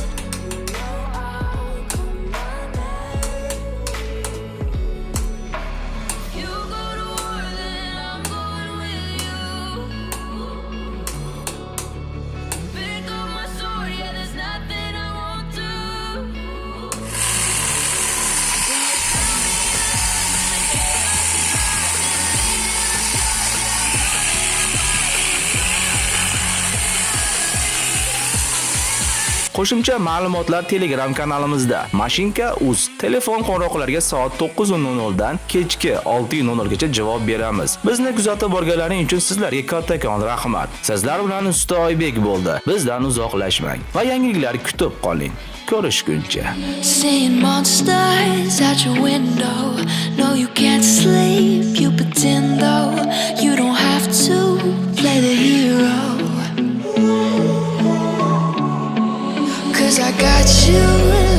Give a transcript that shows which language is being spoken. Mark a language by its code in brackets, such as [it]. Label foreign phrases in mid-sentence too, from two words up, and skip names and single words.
[en] You know I'll come running. You go to war, then I'm going with you. Pick up my sword, yeah, there's nothing I won't do. [uz] Qo'shimcha ma'lumotlar Telegram kanalimizda. Mashinka.uz telefon qo'ng'iroqlariga soat 9:00 dan kechki 6:00 gacha javob beramiz. Bizni kuzatib borganlaring uchun sizlarga kattakon rahmat. Sizlar bilan Usta Oybek bo'ldi. Bizdan uzoqlashmang va yangiliklar kutib qoling. Ko'rishguncha. [en] Seeing monsters out your window. No, you can't sleep. You pretend though you don't have to play the hero. 'Cause I got you.